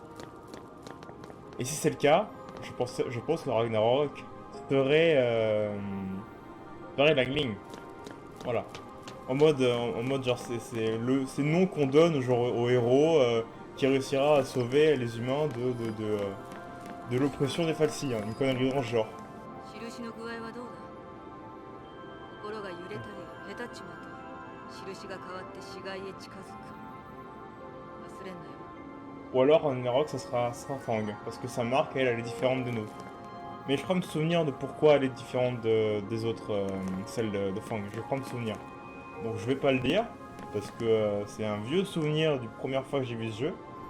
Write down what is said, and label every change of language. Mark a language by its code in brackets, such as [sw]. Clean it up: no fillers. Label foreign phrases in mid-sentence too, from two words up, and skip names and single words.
[fr] Et si c'est le cas, je pense que Ragnarok serait Langling. Voilà. En mode genre c'est le nom qu'on donne genre au héros qui réussira à sauver les humains de l'oppression des Falsi, hein, une connerie dans ce genre. [ja] 印の具合はどうだ。心が揺れたり下手っちまうと印が変わって死骸へ近づく。忘れんなよ。 [fr] Ou alors Ragnarok ça sera Fang, parce que sa marque elle est différente de nous. Mais je crois me souvenir de pourquoi elle est différente des autres, celle de Fang, je crois me souvenir. Donc je vais pas le dire, parce que c'est un vieux souvenir du première fois que j'ai vu ce jeu.